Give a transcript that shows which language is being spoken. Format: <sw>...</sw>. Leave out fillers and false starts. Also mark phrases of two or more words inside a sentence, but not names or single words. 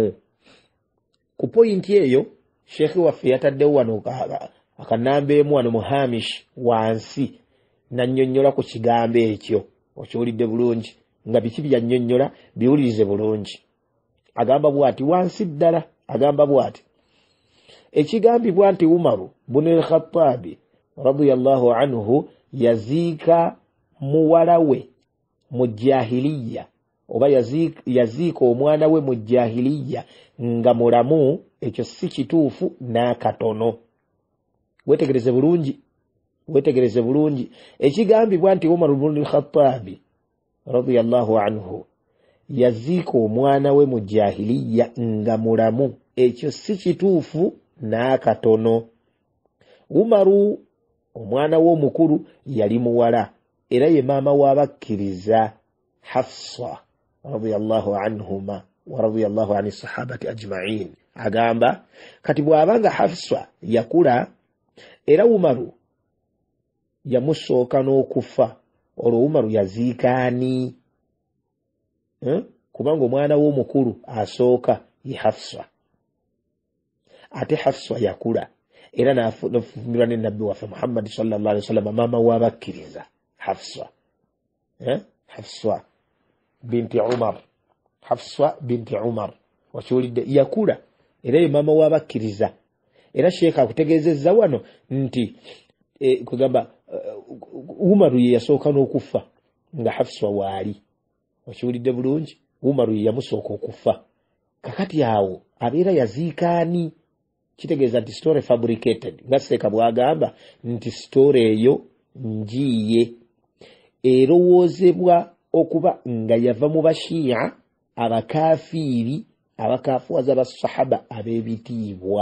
<lg>Ku poyinti eyo sheekhi waffe yataddewo wano akanambeemu wano mu hamish wansi nannyonnyola ku kigambo ekyo. Okiwulidde bulungi nga biki byannyonnyola biwulirize bulungi. Agamba bw'ati wansi ddala, agamba bw'ati ekigambibwa nti Umaru bunu al-Khattabi</lg> <ar>رضي الله عنه</ar> <lg>yaziika muwala we mu jahiliya oba yaziika omwana we mu jahiliya nga mulamu, ekyo si kituufu n'akatono. Wetegereze bulungi. Ekigambibwa nti Umaru bunu al-Khattabi</lg> <ar>رضي الله عنه</ar> <lg>yaziika omwana we mu jahiliya nga mulamu, ekyo si kituufu n'akatono. Umaru omwana we omukulu yali muwala era ye maama w'abakkiriza Hafsa</lg> <ar>رضي الله عنهما ورضي الله عن الصحابة أجمعين.</ar> <lg>Agamba kati bw'abanga Hafsa yakula era Umaru yamusooka n'okufa, olwo Umaru yaziika ani? Kubanga omwana we omukulu asooka ye Hafsa, ate Hafsa yakula era n'afumirwa ne nabbi waffe Muhammad</lg> <ar>صلى الله عليه وسلم</ar> <lg>maama w'abakkiriza Hafsa. Hafsa binti Umar wakiwulidde, yakula era ye maama w'abakkiriza. Era sheekha akutegeezezza wano nti kugamba Umaru ye yasooka n'okufa nga Hafsa waali. Wakiwulidde bulungi, Umaru ye yamusooka okufa. Kakati awo abeera yaziikaani, kitegeeza nti</lg> <en>story fabricated,</en> <lg>nga Seeka bw'agamba nti story eyo njiye erowoozebwa okuba nga yava mu bashiya abakafiiri abakaafuwaza basahaba ab'ebitiibwa.</lg>